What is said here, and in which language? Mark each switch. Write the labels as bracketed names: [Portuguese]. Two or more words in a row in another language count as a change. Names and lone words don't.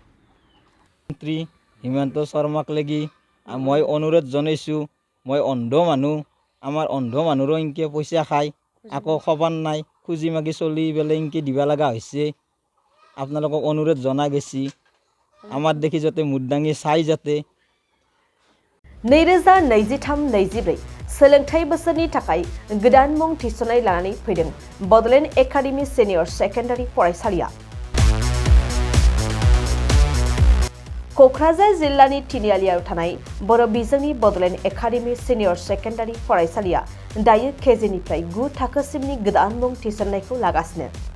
[Assamese] মন্ত্ৰী হিমন্ত শৰ্মাক লাগি মই অনুৰোধ জনাইছোঁ, মই অন্ধ মানুহ, আমাৰ অন্ধ মানুহৰো এনেকৈ পইচা খায়, আকৌ খবৰ নাই, খুজি মাগি চলি পেলাই এনেকৈ দিবা লগা হৈছে। আপোনালোকক অনুৰোধ জনাই গৈছি, আমাৰ দেখি যাতে মুদ দাঙি চাই যাতে। [Bodo] 2023-24 सोलोंथाइ बोसोरनि थाखाय गोदान मुं थिसननाय लानानै फैदों बड'लेण्ड एकाडेमि सिनियर सेकेन्डारि फरायसालिया। क'क्राझार जिल्लानि तिनिआलियाव थानाय बर' बिजोंनि बड'लेण्ड एकाडेमि सिनियर सेकेन्डारि फरायसालिया दायो केजिनिफ्राय 9 थाखोसिमनि गोदान मुं थिसननायखौ लागासिनो।